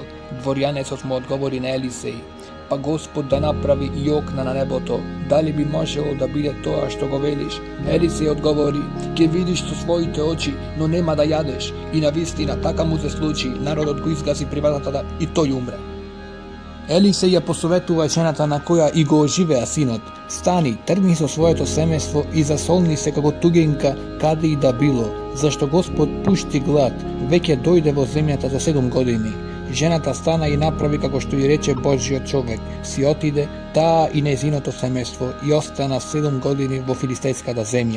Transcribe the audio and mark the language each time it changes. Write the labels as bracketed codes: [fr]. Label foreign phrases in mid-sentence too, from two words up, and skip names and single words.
[mk] Дворјанецот му одговори на Елисеј, па Господ да направи и окна на небото, да ли би можело да биде то а што го велиш? Елисеј одговори, ќе видиш то своите очи, но нема да јадеш, и на вистина така му се случи, народ го изгази при вратата и тој умре. Елисеј је posоветува жената на која и го оживеа синот, стани, тргни со своето семејство и засолни се како тугенка каде и да било, зашто Господ пушти глад, веќе дојде во земјата за 7 години. Жената стана и направи како што и рече Божиот човек, си отиде, таа и незиното семејство, и остана 7 години во филистејската земја.